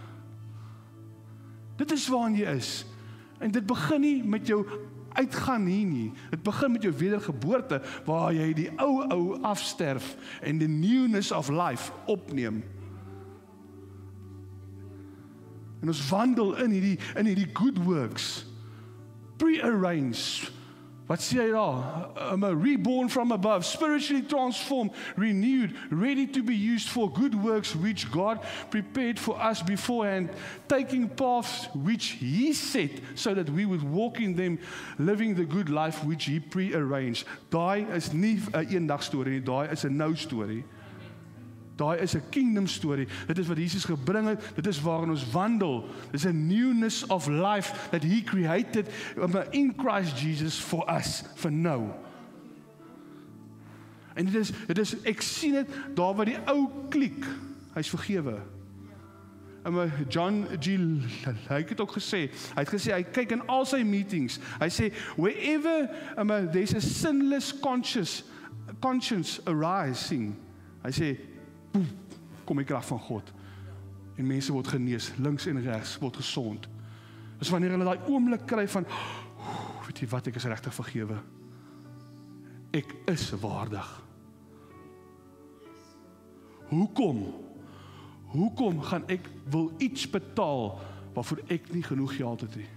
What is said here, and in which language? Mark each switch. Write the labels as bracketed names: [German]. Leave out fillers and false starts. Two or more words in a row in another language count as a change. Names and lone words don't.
[Afrikaans] Dit is waar jy is. En dit begin nie met jou uitgaan hier nie. Dit begin met jou wedergeboorte, waar jy die ou afsterf en die [English] newness of life [Afrikaans] opneem. En ons wandel in hierdie [English] good works, pre-arranged. [Afrikaans] Wat sê hy daar? [English] Reborn from above, spiritually transformed, renewed, ready to be used for good works which God prepared for us beforehand, taking paths which he set so that we would walk in them, living the good life which he pre-arranged. [Afrikaans] Daai is nie 'n eendag storie nie, daai is 'n nou storie. Daai is 'n [English] kingdom story. [Afrikaans] Dit is wat Jesus gebring het. Dit is waarin ons wandel. Dit is 'n [English] newness of life that he created in Christ Jesus for us, for now. [Afrikaans] En dit is ek sien dit daar waar die ou kliek, hy's vergewe. John G. Hy het ook gesê, hy kyk in al sy meetings, hy sê, [English] wherever there's a sinless conscience arising, [Afrikaans] hy sê, boem, kom die krag van God. En mense word genees, links en regs, word gesond. Dis wanneer hulle daai oomblik kry van, weet jy wat, ek is regtig vergewe. Ek is waardig. Hoekom gaan ek wil iets betaal waarvoor ek nie genoeg geld het nie?